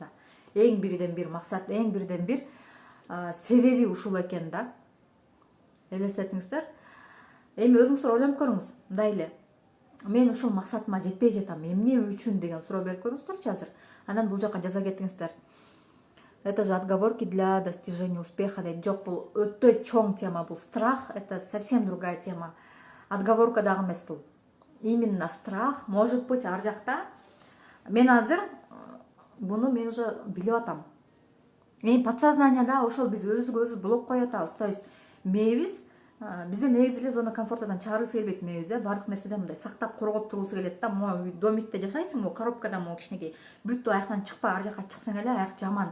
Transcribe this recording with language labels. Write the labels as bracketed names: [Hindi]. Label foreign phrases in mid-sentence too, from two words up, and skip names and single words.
[Kyrgyz] Эң бирден бир максат, эң бирден бир себеби ушул экен да. Элестетиңиздер. Эми өзүңүздөр ойлонуп көрүңүз, мындай эле. Мен ушул максатыма жетпей жатам, эмне үчүн деген суроо берип көрүңүздөрчү азыр. Анан бул жака жаза кетиңиздер. [Russian] Это же отговорки для достижения успеха дейт. [Kyrgyz] Жок, бул өтө чоң тема, бул страх, [Russian] это совсем другая тема. [Kyrgyz] Отговорка дагы эмес бул. [Russian] Именно страх, может быть, [Kyrgyz] ар жакта. Мен азыр буну мен уже билип атам. Подсознанияда ошол биз өзүбүзгө өзүбүз блок коюп атабыз. [Russian] То есть [Kyrgyz] мээбиз бизде негизи эле зона комфортадан чыгаргысы келбейт мээбиз, баардык нерседен мындай сактап коргоп туруусу келет да. Могу домикте жашайсың, могу коробкада, могу кичинекей. Бүт аяктан чыкпа, ар жака чыксаң эле аяк жаман.